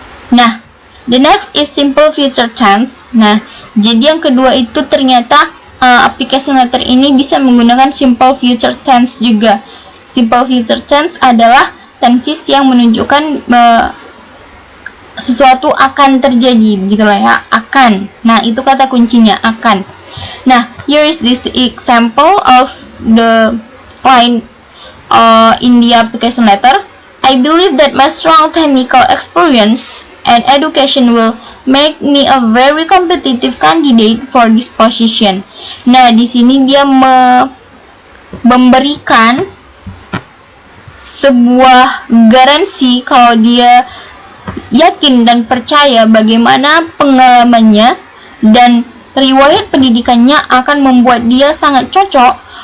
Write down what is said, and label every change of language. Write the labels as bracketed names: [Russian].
[Indonesian] Nah, [English] the next is simple future tense. [Indonesian] Nah, jadi yang kedua itu ternyata application letter ini bisa menggunakan simple future tense juga. Simple future tense adalah tenses yang menunjukkan sesuatu akan terjadi, begitulah ya, akan. Nah, itu kata kuncinya, akan. [English] Nah, here is this example of the line in the application letter. I believe that my strong technical experience and education will make me a very competitive candidate for this position. [Indonesian] Nah, di sini dia memberikan sebuah garansi kalau dia yakin dan percaya bagaimana pengalamannya dan riwayat pendidikannya akan membuat dia sangat cocok